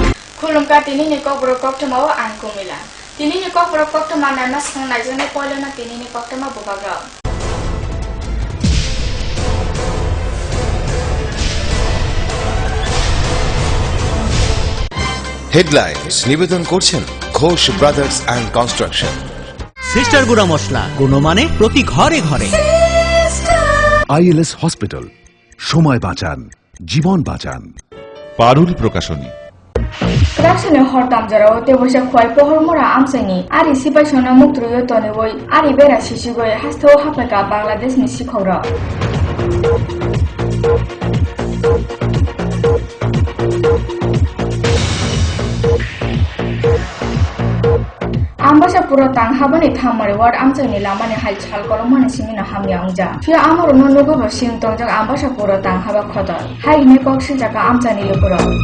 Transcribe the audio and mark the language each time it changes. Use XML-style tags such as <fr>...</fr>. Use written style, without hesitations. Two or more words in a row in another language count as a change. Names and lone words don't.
<trp>Khulumka tini ni kok brokok temawa anku mila. Tini ni kok brokok temana nas kang najane polena tini ni kok tema bubaga.</trp> <bn>Headlines নিবেদন করছেন ঘোষ ব্রাদার্স অ্যান্ড কনস্ট্রাকশন। সিস্টার গুড়া মশলা গুণমানে প্রতি ঘরে ঘরে। আইএলএস হসপিটাল, সময় বাঁচান, জীবন বাঁচান। পারুল প্রকাশনী।</bn> <trp>Kraksane hordam jaro te bosa khwai pohor mora amsani ari sipai sona muktruyo tone boi ari bera shishigoy hasto hapaka Bangladesh ni sikhora. Ambasa pura tang habani thamare ward amchani lamani hal chal kolomani simina hamya ungja fia amaro nonugo bosing tongjak ambasa pura tang haba khoda hai ne koksin jaka amchani lokoro</trp>